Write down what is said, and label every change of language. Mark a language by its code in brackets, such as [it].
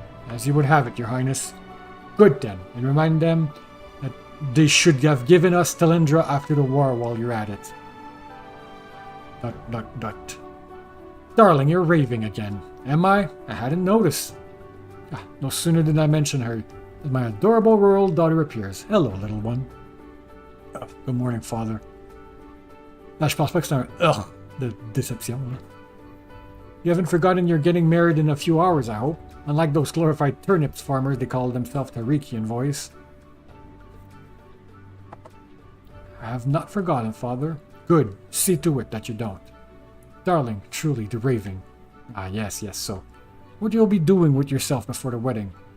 [en] As you would have it, Your Highness. Good then, and remind them that they should have given us Talindra after the war while you're at it. ... Darling, you're raving again. Am I? I hadn't noticed. No sooner did I mention her than my adorable rural daughter appears. Hello, little one. Good morning, father. [fr] Là, je pense pas que c'est un de déception. Là. [en] You haven't forgotten you're getting married in a few hours, I hope. Unlike those glorified turnips farmers, they call themselves Tariki envoys. I have not forgotten, father. Good. See to it that you don't. Darling, truly, the raving. Ah, yes, so. What you'll be doing with yourself before the wedding?